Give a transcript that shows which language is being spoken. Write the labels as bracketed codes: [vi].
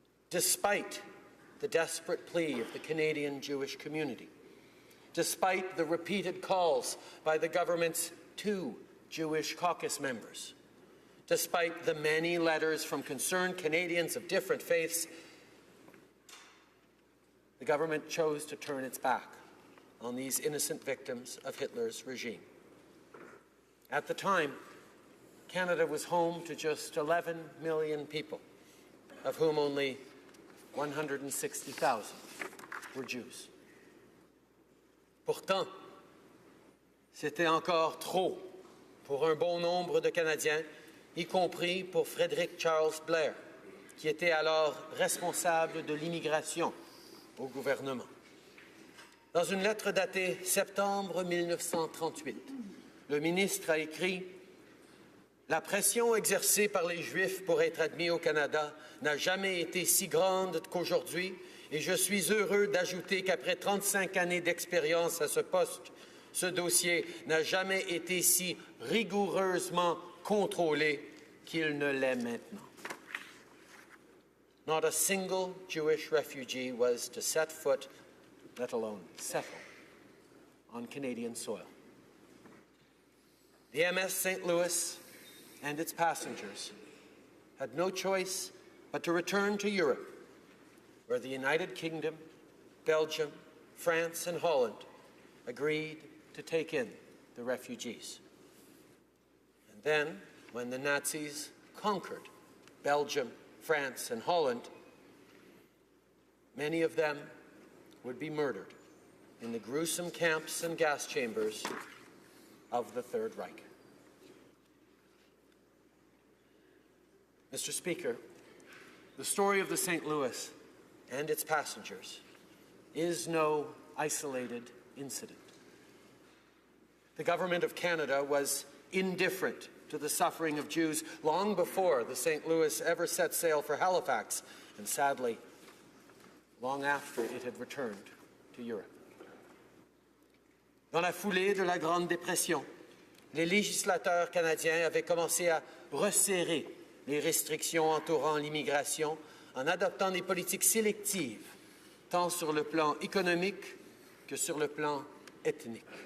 [en] Despite the desperate plea of the Canadian Jewish community, despite the repeated calls by the government's 2 Jewish caucus members, despite the many letters from concerned Canadians of different faiths, the government chose to turn its back on these innocent victims of Hitler's regime. At the time, Canada was home to just 11 million people, of whom only 160,000 were Jews. [fr] Pourtant, c'était encore trop pour un bon nombre de Canadiens, y compris pour Frederick Charles Blair, qui était alors responsable de l'immigration au gouvernement. Dans une lettre datée septembre 1938, le ministre a écrit « La pression exercée par les Juifs pour être admis au Canada n'a jamais été si grande qu'aujourd'hui et je suis heureux d'ajouter qu'après 35 années d'expérience à ce poste, ce dossier n'a jamais été si rigoureusement contrôlé qu'il ne l'est maintenant. [en] » Not a single Jewish refugee was to set foot, let alone settle, on Canadian soil. The MS St. Louis and its passengers had no choice but to return to Europe, where the United Kingdom, Belgium, France, and Holland agreed to take in the refugees. And then, when the Nazis conquered Belgium, France, and Holland, many of them would be murdered in the gruesome camps and gas chambers of the Third Reich. Mr. Speaker, the story of the St. Louis and its passengers is no isolated incident. The Government of Canada was indifferent to the suffering of Jews long before the St. Louis ever set sail for Halifax, and sadly, long after it had returned to Europe. [fr] Dans la foulée de la Grande Dépression, les législateurs canadiens avaient commencé à resserrer les restrictions entourant l'immigration en adoptant des politiques sélectives, tant sur le plan économique que sur le plan ethnique.